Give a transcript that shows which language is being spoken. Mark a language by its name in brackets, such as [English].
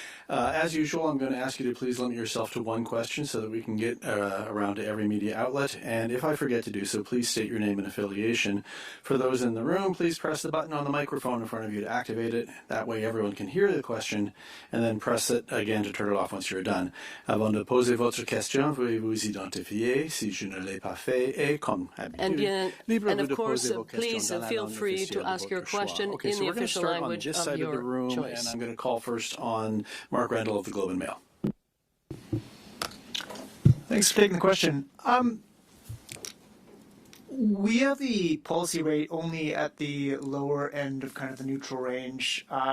[English] As usual, I'm going to ask you to please limit yourself to one question so that we can get around to every media outlet. And if I forget to do so, please state your name and affiliation. For those in the room, please press the button on the microphone in front of you to activate it. That way everyone can hear the question, and then press it again to turn it off once you're done. [French] Avant de poser votre question, veuillez vous identifier si je ne l'ai pas fait et comme habitude. [English] And of course, please feel free to ask your question in the official language of your choice. And I'm going to call first on Mark Randall of the Globe and Mail. Thanks for taking the question. We have the policy rate only at the lower end of kind of the neutral range.